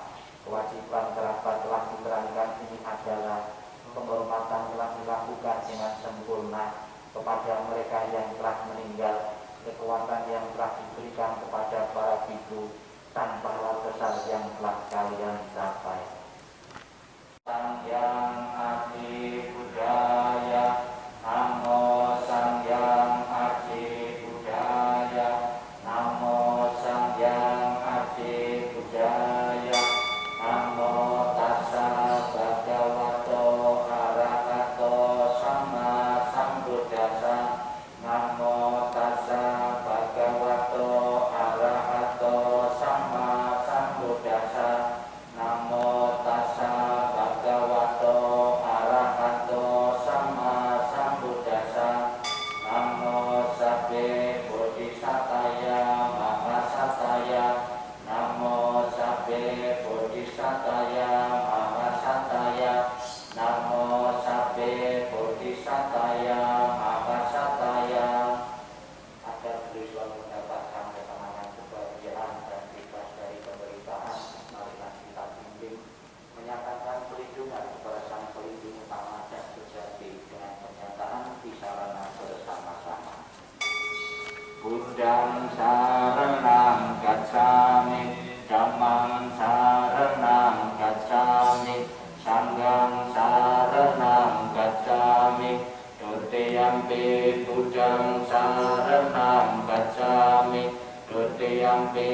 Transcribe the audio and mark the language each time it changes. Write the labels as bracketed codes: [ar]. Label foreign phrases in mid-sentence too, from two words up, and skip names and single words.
[id] Kewajiban kerabat telah diterangkan ini adalah penghormatan telah dilakukan dengan sempurna kepada mereka yang telah meninggal, kekuatan yang telah diberikan kepada para biku tanpa hal besar yang telah kalian capai. [pi] Sang Yang Adi Budaya, Namo Sang Yang Adi Budaya, Namo Sang Yang Adi Budaya, Namo Tassa Bhagavato Arahato Sama Sambuddhassa, Namo Tassa Bhagavato Arahato Sama Sambuddhassa, Namo Tassa Bhagavato Arahato Sama Sambuddhassa, Namo Sabbe Bodhisataya Mahasataya, Namo Sabbe Bodhisataya Mahasataya, Namo Sabbe Bodhisataya Mahasataya. [id] Agar beliau selalu mendapatkan ketenangan, kebahagiaan dan bebas dari penderitaan, marilah kita bimbing menyatakan pelindungan kepada Sang Pelindung utama dan sejati dengan pernyataan bisarana bersama-sama. [pi] Buddhang saranang gacchami, Dhammang saranang gacchami, Sanghang saranang gacchami, Dutiyampi Buddhang saranang gacchami, Dutiyampi